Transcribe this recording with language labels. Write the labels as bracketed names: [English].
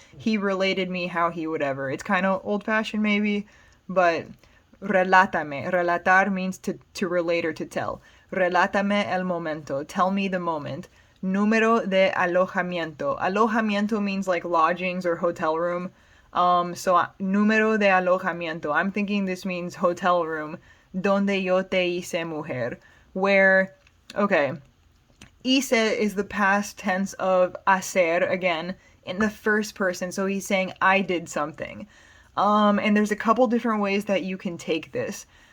[English] He related me how he would ever. It's kind of old-fashioned maybe, but relátame. Relatar means to relate or to tell. [Spanish] Relátame el momento. [English] Tell me the moment. [Spanish] Número de alojamiento. [English] Alojamiento means like lodgings or hotel room. [Spanish] So número de alojamiento. [English] I'm thinking this means hotel room. [Spanish] Donde yo te hice mujer. [English] Where, okay, hice is the past tense of hacer, again, in the first person. So he's saying I did something. And there's a couple different ways that you can take this.